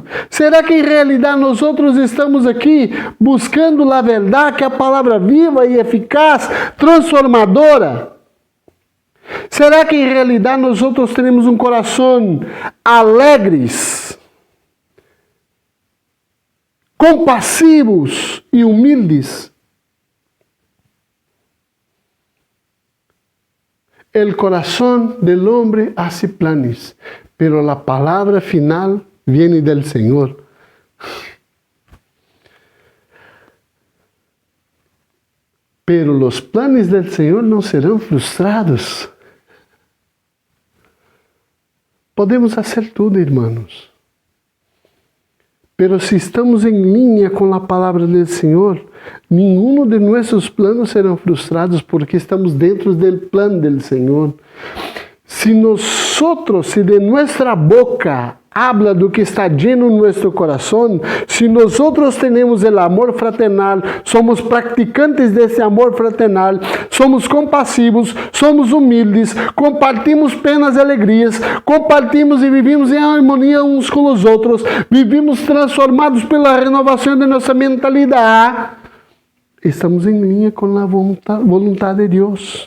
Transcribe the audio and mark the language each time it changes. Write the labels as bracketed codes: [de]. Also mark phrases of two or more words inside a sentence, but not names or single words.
[pt] Será que em realidade nós estamos aqui buscando a verdade, que é a palavra viva e eficaz, transformadora? Será que em realidade nós temos um coração alegres, compassivos e humildes? [es] El corazón del hombre hace planes, pero la palabra final viene del Señor. Pero los planes del Señor no serán frustrados. [pt] Podemos hacer tudo, irmãos. [es] Pero si estamos en línea con la palabra del Señor, ninguno de nuestros planos serán frustrados porque estamos dentro del plan del Señor. Si de nuestra boca habla do que está lleno en nuestro corazón, si nosotros tenemos el amor fraternal, somos practicantes [pt] desse amor fraternal, somos compassivos, somos humildes, compartimos penas e alegrias, compartimos e vivimos em harmonia uns com os outros, vivimos transformados pela renovação de nossa mentalidade, estamos em linha com a vontade de Deus.